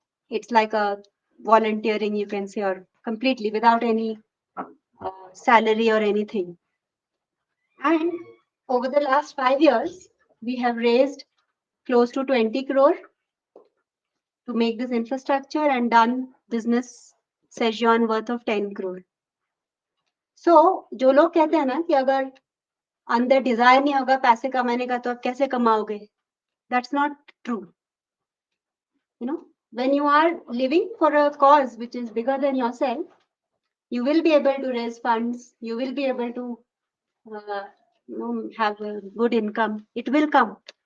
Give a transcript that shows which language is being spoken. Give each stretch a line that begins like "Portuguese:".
English: It's like a volunteering, you can say, or completely without any salary or anything. And over the last 5 years, we have raised close to 20 crore to make this infrastructure and done business session worth of 10 crore.
Hindi: So, जो लोग कहते हैं ना कि अगर अंदर Dzire नहीं होगा पैसे कमाने का तो आप कैसे कमाओगे?
English: That's not true. You know, when you are living for a cause which is bigger than yourself, you will be able to raise funds. You will be able to have a good income. It will come.